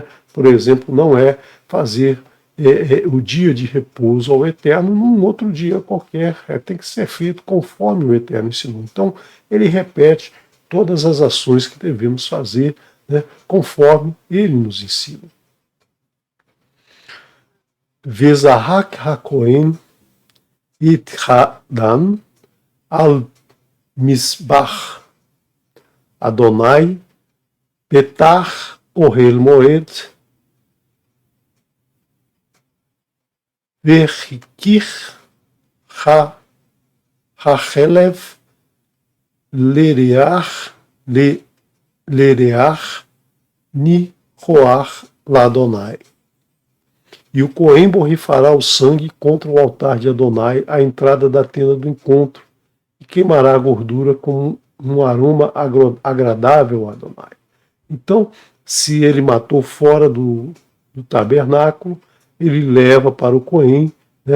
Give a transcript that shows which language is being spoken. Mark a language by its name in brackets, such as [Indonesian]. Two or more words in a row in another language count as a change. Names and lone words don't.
[Portuguese] Por exemplo, não é fazer o dia de repouso ao Eterno num outro dia qualquer. Tem que ser feito conforme o Eterno ensinou. Então ele repete todas as ações que devemos fazer, né, conforme ele nos ensina. [Hebrew] וזרק הכהן את הדם על מזבח אדני פתח אהל מועד והקטיר החלב לריח ניחח לאדני. [Portuguese] E o Cohen borrifará o sangue contra o altar de Adonai à entrada da tenda do encontro e queimará a gordura como um aroma agradável a Adonai. Então, se ele matou fora do tabernáculo, ele leva para o Cohen, né?